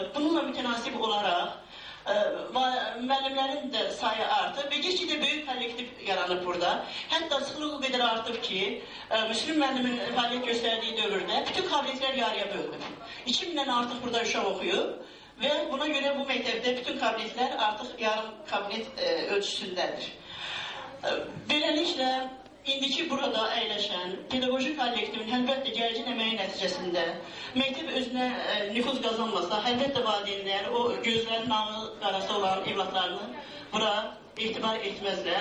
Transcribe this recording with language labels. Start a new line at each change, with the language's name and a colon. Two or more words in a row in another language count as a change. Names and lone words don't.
Azerbaijani: Bununla mütənasib olaraq müəllimlərin də sayı artıb və get-gedə böyük kollektiv yaranıb burada. Hətta sıxlıq o qədər artıb ki, Müslüm müəllimin fəaliyyət göstərdiyi dövrdə bütün qabiliyyətlər yarıya bölünüb. 2000-dən artıq burada uşaq oxuyub
Turkish: ve buna göre bu mektepte bütün kabiliyetler artık yarım kabiliyet ölçüsündedir.
Azerbaijani: Beləliklə, indiki burada əyləşən pedaqoji kollektivin əlbəttə gələcək əməyi nəticəsində məktəb özünə nüfuz qazanmasa, əlbəttə valideynlər o gözlərinin ağı qarası olan evlatlarını bura etibar etməzlər.